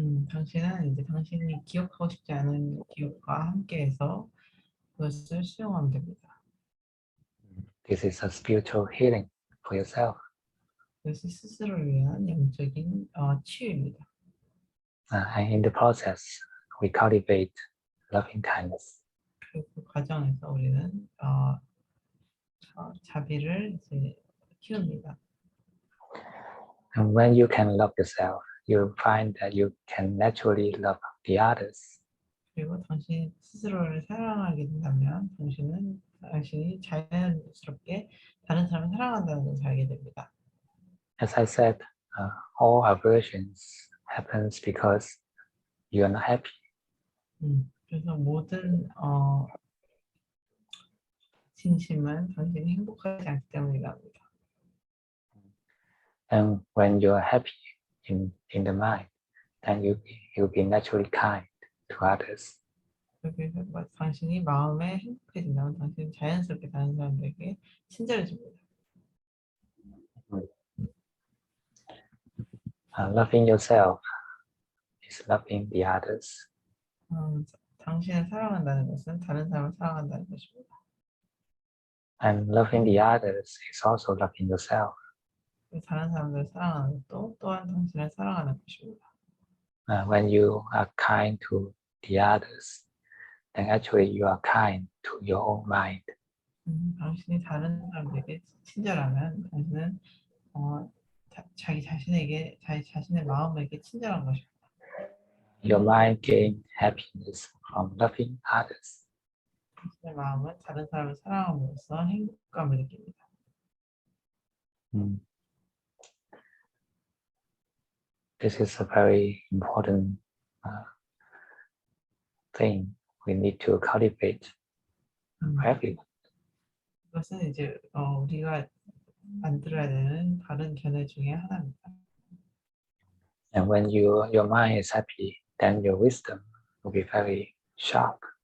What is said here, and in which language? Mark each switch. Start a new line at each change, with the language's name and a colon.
Korean: 당신은 이제 당신이 기억하고 싶지 않은 기억과 함께해서 그것을 수용하면 됩니다.
English: This is a spiritual healing for yourself.
Korean: 그것이 스스로를 위한 영적인 치유입니다.
English: And in the process, we cultivate loving kindness.
Korean: 그 과정에서 우리는 자비를 이제 키웁니다.
English: And when you can love yourself, you find that you can naturally love the others.
Korean: 그리고 당신 스스로를 사랑하게 된다면 당신이 자연스럽게 다른 사람을 사랑한다는 것을 알게 됩니다.
English: As I said, all aversions happens because you are not happy.
Korean: 그래서 모든 진심은 당신이 행복하지 않기 때문이라 합니다.
English: And when you are happy in the mind, then you'll be naturally kind to others.
Korean: 그래서 당신이 마음에 행복해진다면 당신은 자연스럽게 다른 사람들에게 친절해집니다.
English: Loving yourself is loving the others.
Korean: 당신을 사랑한다는 것은 다른 사람을 사랑한다는 것입니다.
English: And loving the others is also loving yourself.
Korean: 다른 사람들을 사랑하는 것도 또한 당신을 사랑하는 것입니다.
English: When you are kind to the others, then actually you are kind to your own mind.
Korean: 당신이 다른 사람들에게 친절하면 당신은 자기 자신의 마음에게 친절한 것입니다.
English: Your mind gains happiness from loving others.
Korean: 당신의 마음은 다른 사람을 사랑함으로써 행복감을 느낍니다.
English: This is a very important thing we need to cultivate everyone.
Korean: 이것은 이제 우리가 만들어야 되는 다른 견해 중에 하나입니다.
English: And when your mind is happy, then your wisdom will be very sharp.